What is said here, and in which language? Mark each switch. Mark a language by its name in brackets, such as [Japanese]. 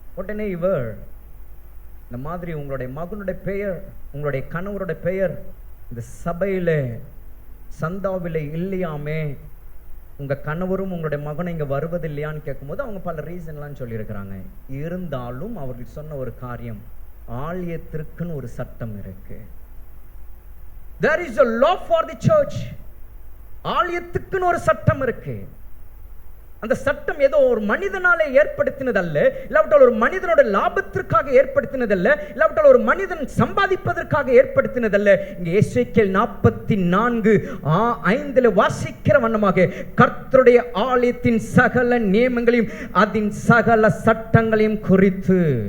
[Tamil] உடனே இவர் இந்த மாதிரி உங்களுடைய மகனுடைய பெயர், உங்களுடைய கணவருடைய பெயர் இந்த சபையில சந்தாவில இல்லையாமே, உங்க கணவரும் உங்களுடைய மகனும் இங்க வருவது இல்லையான்னு கேட்கும்போது அவங்க பல ரீசன்லாம் சொல்லியிருக்கிறாங்க. இருந்தாலும் அவர்கள் சொன்ன ஒரு காரியம், ஆலயத்திற்குன்னு ஒரு சட்டம் இருக்கு. [English] There is a law for the church. [Tamil] ஆலயத்துக்குன்னு ஒரு சட்டம் இருக்கு. அந்த சட்டம் ஏதோ ஒரு மனிதனாலே ஏற்படுத்தினதல்ல, இல்லாவிட்டால் ஒரு மனிதனோட லாபத்திற்காக ஏற்படுத்தினதல்ல, இல்லாவிட்டால் ஒரு மனிதன் சம்பாதிப்பதற்காக ஏற்படுத்தினதல்ல. இங்க எசேக்கியேல் 44:5 வாசிக்கிற வண்ணமாக கர்த்தருடைய ஆலயத்தின் சகல நியமங்களையும் அதன் சகல சட்டங்களையும் குறித்து.